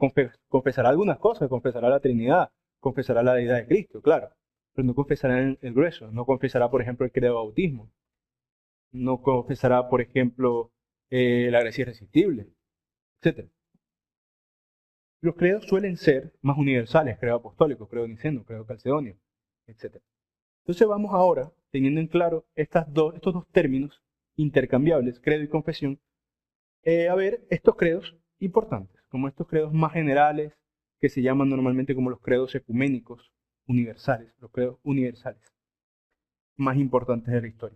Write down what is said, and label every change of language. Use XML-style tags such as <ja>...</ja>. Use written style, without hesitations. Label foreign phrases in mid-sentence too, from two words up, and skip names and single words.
<es>Confesará algunas cosas, confesará la Trinidad, confesará la deidad de Cristo, claro, pero no confesará el grueso, no confesará, por ejemplo, el credo de bautismo, no confesará, por ejemplo, la gracia irresistible, etc. Los credos suelen ser más universales, credo apostólico, credo niceno, credo calcedonio, etc. Entonces vamos ahora, teniendo en claro estos dos términos intercambiables, credo y confesión, a ver estos credos importantes, como estos credos más generales, que se llaman normalmente como los credos ecuménicos universales, los credos universales más importantes de la historia.</es>